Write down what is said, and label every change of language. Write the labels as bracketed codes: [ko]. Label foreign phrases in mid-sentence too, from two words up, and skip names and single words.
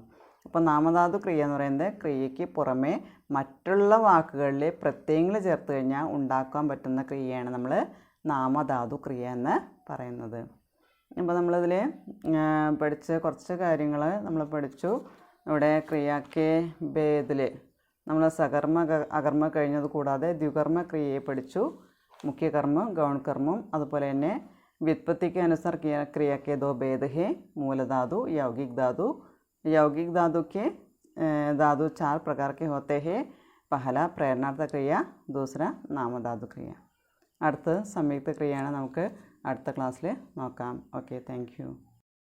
[ml] അപ്പോൾ നാമധാതു ക്രിയ എന്ന് പറയുന്നത് ക്രിയയ്ക്ക് പുറമേ മറ്റുള്ള വാക്കുകളിൽ പ്രത്യയങ്ങൾ ചേർത്ത് കഴിഞ്ഞാൽ ഉണ്ടാക്കാൻ പറ്റുന്ന ക്രിയയാണ് നമ്മൾ നാമധാതു ക്രിയ എന്ന് പറയുന്നത്. അപ്പോൾ നമ്മളിതിൽ പഠിച്ച കുറച്ച് കാര്യങ്ങൾ നമ്മൾ പഠിച്ചു. ഇവിടെ ക്രിയാക്കെ ഭേദിൽ നമ്മൾ സകർമ്മ അകർമ്മ കഴിഞ്ഞത് കൂടാതെ ദ്വികർമ്മ ക്രിയയെ പഠിച്ചു. മുഖ്യകർമ്മം, ഗൗൺകർമ്മം, അതുപോലെ തന്നെ [hi] व्युत्पत्ति के अनुसार क्रिया के 2 भेद हैं, मूल धातु, यौगिक धातु. यौगिक धातु के धातु 4 प्रकार के होते हैं. पहला प्रेरणार्थ क्रिया, दूसरा नामधातु क्रिया. [ml] അടുത്ത സംയുക്ത ക്രിയയാണ് നമുക്ക് അടുത്ത ക്ലാസ്സിൽ നോക്കാം. [en] okay, thank you.